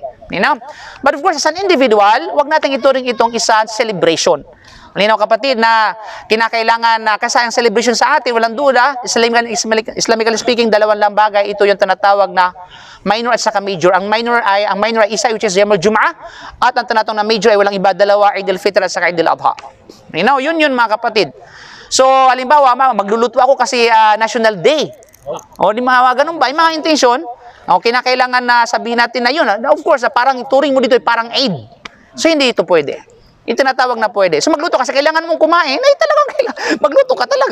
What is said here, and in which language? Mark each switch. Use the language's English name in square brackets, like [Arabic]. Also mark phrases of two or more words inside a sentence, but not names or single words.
[English] You know? But of course, as an individual, [Filipino] wag natin ituring itong isang celebration. Malinaw kapatid na kinakailangan na kasi ang celebration sa atin, walang duda, [English] Islamically speaking, [Filipino] dalawang lang bagay, ito yung tinatawag na minor at saka major. Ang minor ay isa, [English] which is [Arabic] يوم الجمعة, [Filipino] at ang tinatawag na major ay walang iba, dalawa, Eid al-Fitr at saka Eid al-Adha. Yun mga kapatid. So, halimbawa, magluluto ako kasi National Day. O, di mga ganun ba? Yung mga intention, kinakailangan na sabihin natin na yun. [English] Of course, [Filipino] parang turing mo dito ay parang Eid. So, hindi ito pwede. Yung tinatawag na pwede. So magluto kasi kailangan mong kumain, ay talagang magluto ka talaga.